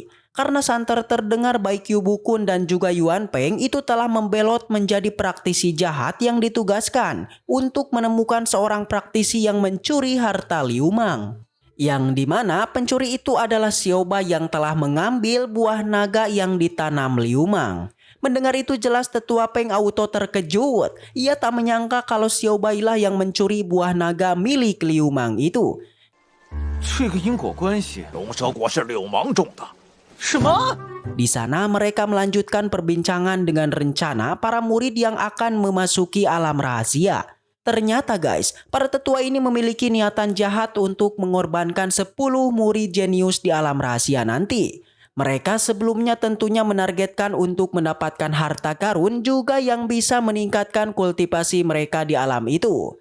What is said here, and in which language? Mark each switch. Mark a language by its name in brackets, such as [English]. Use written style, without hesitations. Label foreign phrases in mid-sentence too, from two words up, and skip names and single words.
[Indonesian] Karena santer terdengar baik Yu Bukun dan juga Yuan Peng itu telah membelot menjadi praktisi jahat yang ditugaskan untuk menemukan seorang praktisi yang mencuri harta Liu Mang. Yang dimana pencuri itu adalah Xiao Bai yang telah mengambil buah naga yang ditanam Liu Mang. Mendengar itu jelas tetua Peng auto terkejut. Ia tak menyangka kalau Xiao Bai lah yang mencuri buah naga milik Liu Mang itu. [Chinese] 这个因果关系，龙蛇果是柳芒种的。什么？ [Indonesian] Di sana mereka melanjutkan perbincangan dengan rencana para murid yang akan memasuki alam rahasia. Ternyata guys, para tetua ini memiliki niatan jahat untuk mengorbankan 10 murid jenius di alam rahasia nanti. Mereka sebelumnya tentunya menargetkan untuk mendapatkan harta karun juga yang bisa meningkatkan kultivasi mereka di alam itu.